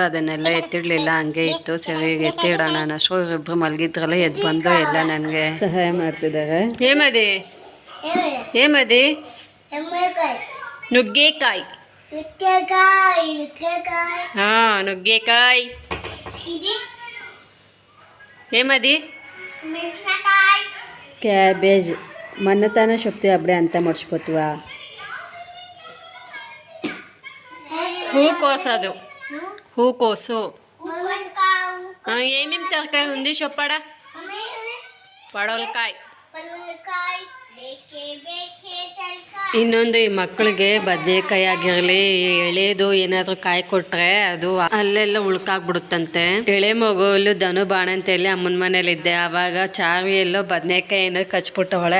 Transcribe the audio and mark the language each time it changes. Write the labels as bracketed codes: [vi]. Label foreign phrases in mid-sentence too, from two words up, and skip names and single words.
[kn] ಅದನ್ನೆಲ್ಲ ಎತ್ತಿಡಲಿಲ್ಲ, ಹಂಗೆ ಇತ್ತು. ಸರಿ ಎತ್ತಿಡೋಣ ಅನ್ನೋಷ್ಟು ಇಬ್ಬರು ಮಲಗಿದ್ರಲ್ಲ, ಎದ್ದು ಬಂದು ಎಲ್ಲ ನನಗೆ ಸಹಾಯ ಮಾಡ್ತಿದ್ದಾರೆ. ಏಮದಿ ನುಗ್ಗೆಕಾಯಿ. ಹಾಂ, ನುಗ್ಗೆಕಾಯಿ. [te] ఏమది క్యాబేజ్. మన్నతాన చెప్తే అప్పుడే అంతా మర్చిపోతువా? [kn] ಹೂಕೋಸದು, ಹೂಕೋಸು. [te] ఏమేమి తరకారి ఉంది చెప్పడా? [kn] పడవలకాయ. ಇನ್ನೊಂದು ಈ ಮಕ್ಕಳಿಗೆ ಬದನೆಕಾಯಿ ಆಗಿರಲಿ, ಎಳೆದು ಏನಾದರೂ ಕಾಯಿ ಕೊಟ್ರೆ ಅದು ಅಲ್ಲೆಲ್ಲ ಉಳ್ಕಾಗ್ಬಿಡುತ್ತಂತೆ. ಎಳೆ ಮಗುವಲ್ಲಿ ಧನು ಬಾಣ ಅಂತ ಹೇಳಿ ಅಮ್ಮನ ಮನೇಲಿದ್ದೆ. ಆವಾಗ ಚಾರ್ವಿ ಎಲ್ಲೋ ಬದನೆಕಾಯಿ ಏನೋ ಕಚ್ಬಿಟ್ಟವಳೆ.